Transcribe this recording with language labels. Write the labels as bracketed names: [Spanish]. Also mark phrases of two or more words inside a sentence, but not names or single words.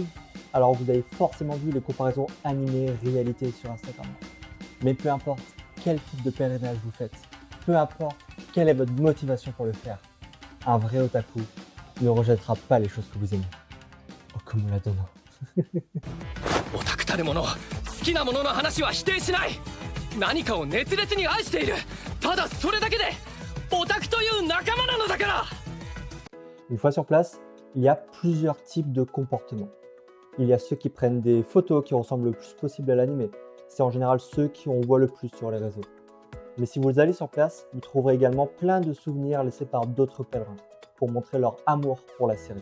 [French] Alors vous avez forcément vu les comparaisons animées-réalité sur Instagram. Mais peu importe quel type de pèlerinage vous faites, peu importe quelle est votre motivation pour le faire, un vrai otaku ne rejettera pas les choses que vous aimez. Oh, comme on la donne. [Japanese] オタクたるもの好きなものの話は否定しない。何かを熱烈に愛している。ただそれだけでオタクという仲間なのだから。 [French] Une fois sur place, il y a plusieurs types de comportements. Il y a ceux qui prennent des photos qui ressemblent le plus possible à l'anime. C'est en général ceux qu'on voit le plus sur les réseaux. Mais si vous allez sur place, vous trouverez également plein de souvenirs laissés par d'autres pèlerins pour montrer leur amour pour la série.